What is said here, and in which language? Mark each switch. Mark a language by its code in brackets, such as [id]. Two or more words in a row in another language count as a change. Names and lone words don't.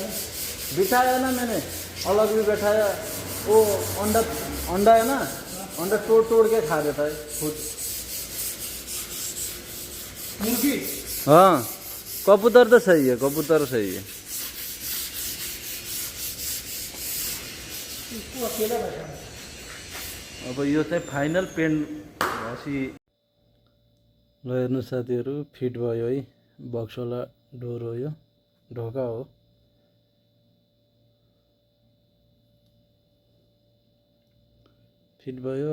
[hi] बिठाया ना मैंने, अलग भी बैठाया। वो अंडा है ना, अंडा तोड़ तोड़ के खा देता है खुद। मुर्गी? हाँ, कबूतर तो सही है, कबूतर सही है। इसको अकेला बैठा है। [ne] अब यो चाहिँ [en] final paint [ne] घसी। ल हेर्नु साथीहरू, फिट भयो है। बक्सवाला डोर हो यो, ढोका हो। फिट भयो।